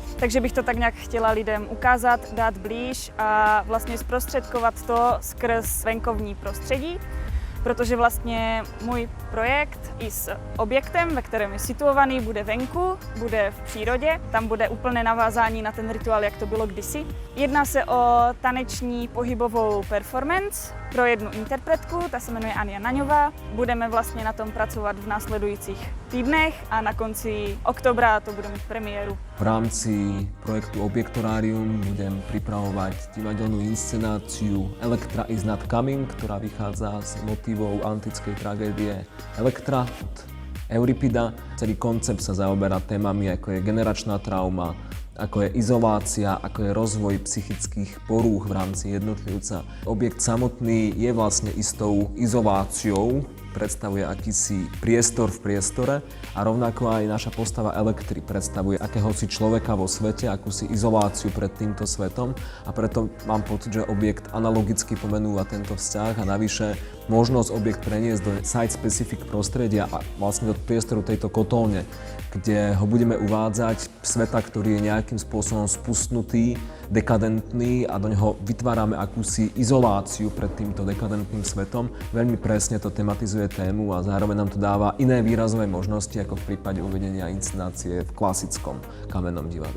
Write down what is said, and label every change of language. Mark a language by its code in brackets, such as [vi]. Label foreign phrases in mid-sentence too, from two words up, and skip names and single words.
[cs] Takže bych to tak nějak chtěla lidem ukázat, dát blíž a vlastně zprostředkovat to skrz venkovní prostředí, protože vlastně můj projekt i s objektem, ve kterém je situovaný, bude venku, bude v přírodě, tam bude úplné navázání na ten rituál, jak to bylo kdysi. Jedná se o taneční pohybovou performance pro jednu interpretku, ta se jmenuje Ania Naňová. Budeme vlastně na tom pracovat v následujících týdnech a na konci oktobra to bude mít premiéru. [sk] V rámci projektu Objektorárium budem pripravovať divadelnú inscenáciu Elektra is not coming, ktorá vychádza z motivov antickej tragédie Elektra od Euripida. Celý koncept sa zaoberá témami, ako je generačná trauma, ako je izolácia, ako je rozvoj psychických porúch v rámci jednotlivca. Objekt samotný je vlastne istou izoláciou, predstavuje akýsi priestor v priestore a rovnako aj naša postava Elektry predstavuje akéhosi človeka vo svete, akúsi izoláciu pred týmto svetom a preto mám pocit, že objekt analogicky pomenúva tento vzťah a navyše možnosť objekt preniesť do site-specific prostredia a vlastne do priestoru tejto kotolne, kde ho budeme uvádzať sveta, ktorý je nejakým spôsobom spustnutý, dekadentný a do neho vytvárame akúsi izoláciu pred týmto dekadentným svetom. Veľmi presne to tematizuje tému a zároveň nám to dáva iné výrazové možnosti ako v prípade uvedenia inscenácie v klasickom kamennom divadle.